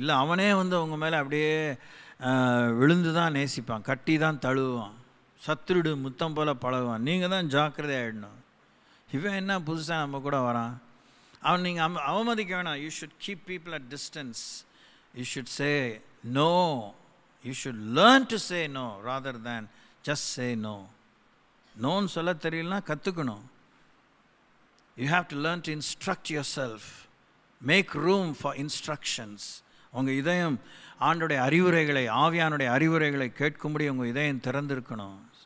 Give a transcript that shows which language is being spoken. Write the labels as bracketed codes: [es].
[ta] இல்லை அவனே உங்கள் மேலே அப்படியே விழுந்து தான் நேசிப்பான், கட்டி தான் தழுவான், சத்துருடு முத்தம் போல் பழகுவான். நீங்கள் தான் ஜாக்கிரதையாகிடணும். இவன் என்ன புதுசாக நம்ம கூட வரான், அவன் நீங்கள் அவமதிக்க வேணாம். [en] You should keep people at distance. You should say no. You should learn to say no rather than just say no. [ta] நோன்னு சொல்ல தெரியலனா கற்றுக்கணும். [en] You have to learn to instruct yourself. Make room for instructions. [ta] உங்கள் இதயம் ஆண்டோடைய அறிவுரைகளை, ஆவியானுடைய அறிவுரைகளை கேட்கும்படி உங்கள் இதயம் திறந்திருக்கணும்.